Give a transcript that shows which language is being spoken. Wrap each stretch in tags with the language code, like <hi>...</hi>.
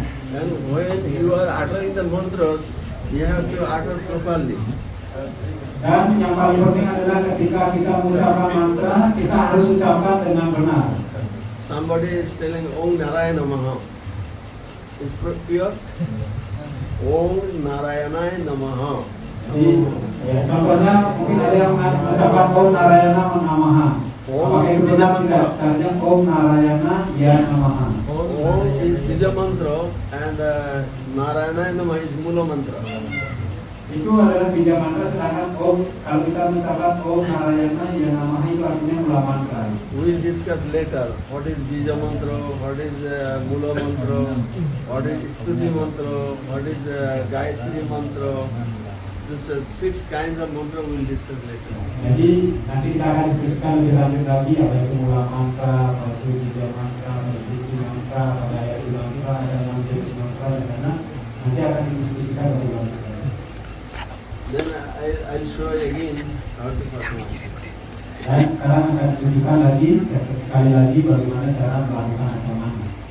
<en>And when you are uttering the mantras, you have to utter properly.</en> <id>Dan yang paling penting adalah ketika kita mengucapkan mantra, kita harus ucapkan dengan benar.</id> <en>Somebody is telling Om Narayana Namaha. Is pure? Om Narayana Namaha.</en> <id>Jadi ya contohnya mungkin ada yang mengucapkan Om Narayana Namaha. Apakah itu bisa tidak? Seharusnya Om Narayana Ya Namaha.</id> <en>Om is Bija mantra and Narayana Nama is Mula mantra.</en> <id>Itu adalah bija mantra, sedangkan Om kalau kita mengucapkan Om Narayana Ya Namaha itu artinya mula mantra.</id> <en>We will discuss later what is Bija mantra, what is Mula mantra, what is Stuti mantra, what is Gayatri mantra. This is 6 kinds of mantra we will discuss later.</en> <id>Jadi nanti kita akan diskusikan lebih lanjut lagi apa itu mula mantra, apa itu bija mantra, apa itu Stuti mantra, apa Gayatri mantra, dan yang jenis mantra di sana nanti akan didiskusikan lebih lanjut.</id> <en>Then I'll show you again how to perform.</en> <id>Dan sekarang akan tunjukkan lagi sekali lagi bagaimana cara melakukan asamana.</id>